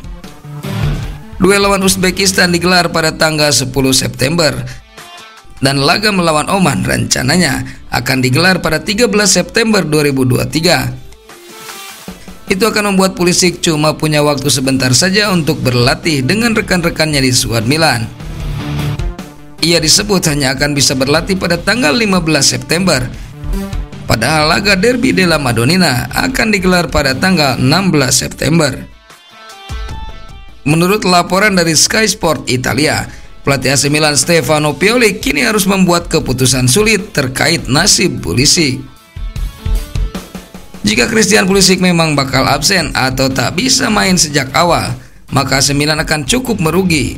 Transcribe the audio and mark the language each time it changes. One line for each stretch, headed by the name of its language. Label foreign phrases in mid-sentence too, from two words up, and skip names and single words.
Indonesian: Duel lawan Uzbekistan digelar pada tanggal 10 September dan laga melawan Oman rencananya akan digelar pada 13 September 2023. Itu akan membuat Pulisic cuma punya waktu sebentar saja untuk berlatih dengan rekan-rekannya di skuad Milan. Ia disebut hanya akan bisa berlatih pada tanggal 15 September. Padahal laga derby della Madonnina akan digelar pada tanggal 16 September. Menurut laporan dari Sky Sport Italia, pelatih AC Milan Stefano Pioli kini harus membuat keputusan sulit terkait nasib Pulisic. Jika Christian Pulisic memang bakal absen atau tak bisa main sejak awal, maka AC Milan akan cukup merugi.